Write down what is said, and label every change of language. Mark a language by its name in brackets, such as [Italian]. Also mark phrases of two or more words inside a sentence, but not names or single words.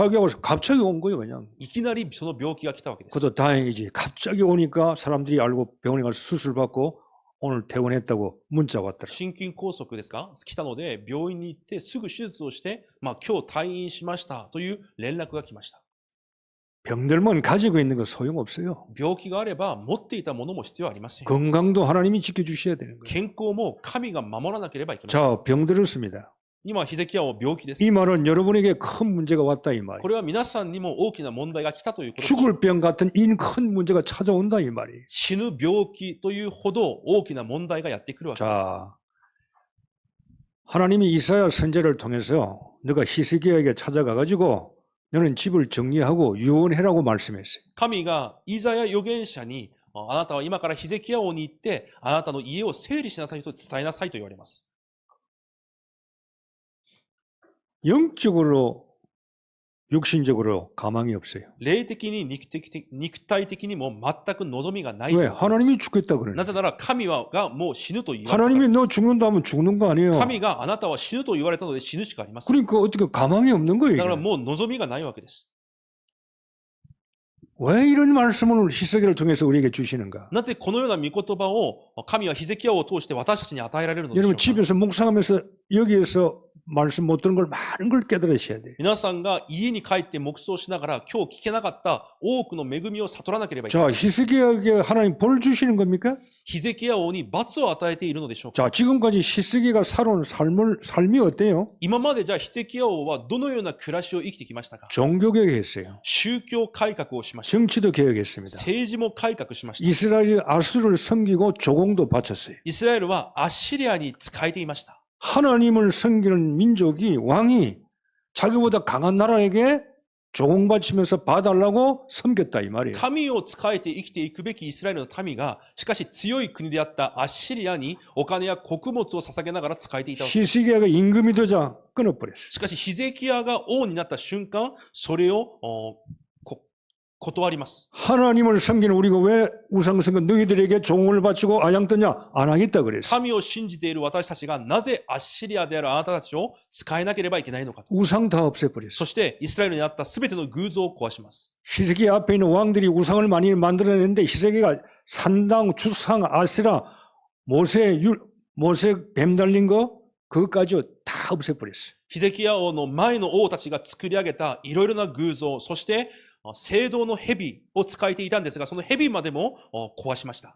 [Korean] 자기하고 갑자기 온 거예요, 그냥. [Japanese] いきなりその病気が来たわけです。 [Korean] 그것도 다행이지. 갑자기 오니까 사람들이 알고 병원에 가서 수술 받고 오늘 퇴원했다고 문자 왔더라. [Japanese] 心筋梗塞ですか来たので、病院に行ってすぐ手術をして、今日退院しましたという連絡が来ました。 [Korean] 병들면 가지고 있는 거 소용없어요. [Japanese] 病気があれば持っていたものも必要ありません。 [Korean] 건강도 하나님이 지켜주셔야 되는 거예요. [Japanese] 健康も神が守らなければいけません。 [Korean] 자, 병들었습니다. [Japanese] 今、ヒゼキヤは病気です。 [Korean] 이 말은 여러분에게 큰 문제가 왔다 이 말이에요. [Japanese] これは皆さんにも大きな問題が来たということです。 [Korean] 죽을 병 같은 이 큰 문제가 찾아온다 이 말이에요. [Japanese] 死ぬ病気というほど大きな問題がやってくるわけです。 [Korean] 자, 하나님이 이사야 선지자를 통해서 너가 히스기야에게 찾아가 가지고 너는 집을 정리하고 유언해라고 말씀했어요. [Japanese] 神がイザヤ預言者に、あなたは今からヒゼキヤ王に行って、あなたの家を整理しなさいと伝えなさいと言われます。 [Korean] 영적으로 육신적으로 가망이 없어요. [Japanese] 霊的に肉体的にも全く望みがない状 [Korean] 왜? [Japanese] 況です。 [Korean] 하나님이 죽겠다 그러는 [Japanese] なぜなら神がもう死ぬと言われたから [Korean] 하나님이 [Japanese] です。 [Korean] 너 죽는다 하면 죽는 거 아니에요. [Japanese] 神があなたは死ぬと言われたので死ぬしかありません。 [Korean] 그러니까 어떻게 가망이 없는 거예요. [Japanese] だから [Korean] 이게. [Japanese] もう望みがないわけです。 [Korean] 왜 이런 말씀을 히스기야를 통해서 우리에게 주시는가? [Japanese] なぜこのような御言葉を神はヒゼキヤを通して私たちに与えられるのでしょ [Korean] 여러분 [Japanese] うか。 [Korean] 집에서 묵상하면서 여기에서 말씀 못 들은 걸 많은 걸 깨달으셔야 돼요. [Japanese] 皆さんが家に帰って黙想しながら今日聞けなかった多くの恵みを悟らなければいけ [Korean] 자, [Japanese] ません。 [Korean] 히스기야에게 하나님 벌 주시는 겁니까? [Japanese] ヒゼキヤ王に罰を与えているのでしょうか。 [Korean] 자, 지금까지 히스기야가 살아온 삶이 어때요? [Japanese] 今までじゃあヒゼキヤ王はどのような暮らしを生きてきましたか。 [Korean] 종교 개혁했어요. [Japanese] 宗教改革をしました。 [Korean] 정치도 개혁했습니다. [Japanese] 政治も改革しました。 [Korean] 이스라엘이 아수르를 섬기고 조공도 바쳤어요. [Japanese] イスラエルはアッシリアに仕えていました。 [Korean] 하나님을 섬기는 민족이 왕이 자기보다 강한 나라에게 조공바치면서 봐달라고 섬겼다 이 말이에요. [Japanese] 神を仕えて生きていくべきイスラエルの民が、しかし強い国であったアッシリアにお金や穀物を捧げながら仕えていたわけです。 [Korean] 히스기야가 임금이 되자 끊어버렸어요. [Japanese] しかしヒゼキヤが王になった瞬間、それを断ります。 [Korean] 하나님을 섬기는 우리가 왜 우상성전 너희들에게 종을 바치고 아양떠냐 안 하겠다 그랬어요. [Japanese] 神を信じている私たちがなぜアッシリアであるあなたたちを使えなければいけないのかと。 [Korean] 우상 다 없애버렸어요. [Japanese] そしてイスラエルにあったすべての偶像を壊します。 [Korean] 히스기야 앞에 있는 왕들이 우상을 많이 만들어냈는데 히스기야가 산당, 주상, 아세라, 모세 뱀 달린 거 그것까지 다 없애버렸어요. [Japanese] ヒゼキヤ王の前の王たちが作り上げたいろいろな偶像、そして聖堂の蛇を使えていたんですが、その蛇までも壊しました。